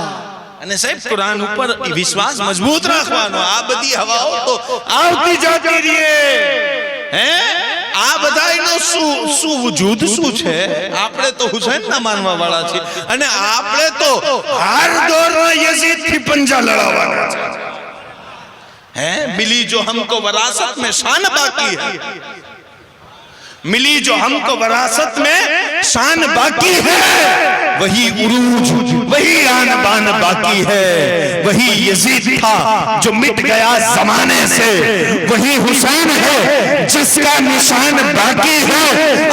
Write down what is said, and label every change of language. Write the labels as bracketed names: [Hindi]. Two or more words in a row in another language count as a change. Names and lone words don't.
[Gujarati] અને સાહેબ કુરાન ઉપર વિશ્વાસ મજબૂત રાખવાનો આ બધી હવાઓ તો આવતી જતી રહે હે આ બધાયનો શું વજૂદ શું છે આપણે તો હુસૈનના માનવા વાળા છીએ અને આપણે તો હર દોરમાં યઝીદ થી પંજા લડાવવાના છે [Urdu] ہے ملی جو ہم کو وراثت میں شان باقی ہے، ملی جو ہم کو وراثت میں شان باقی ہے، وہی عروج وہی آن بان باقی ہے، وہی یزید تھا جو مٹ گیا زمانے سے، وہی حسین ہے جس کا نشان باقی ہے۔